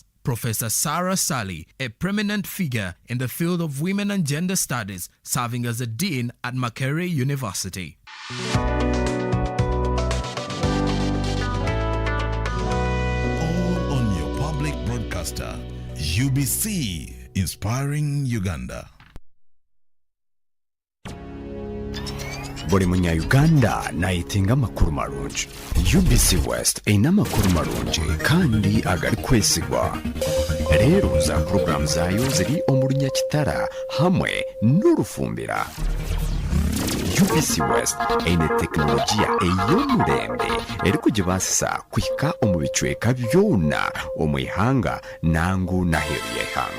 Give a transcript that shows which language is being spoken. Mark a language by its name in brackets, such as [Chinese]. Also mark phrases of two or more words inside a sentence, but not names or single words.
[English] Professor Sarah Sally, a prominent figure in the field of women and gender studies, serving as a dean at Makerere University. All on your public broadcaster, UBC, inspiring Uganda. [Nyankole] buli munya-uganda nayitinga amakuru marungi. UBC West erina amakuru marungi kandi agali kwesigwa. Leero za puroguramu zaayo ziri omu Lunyakitara hamwe n'Orufumbira. UBC West eine tekinologiya ey'omulembe eri kugibaasisa kuhika omu bicweka byona omu ihanga nangu n'aheeru y'eihanga.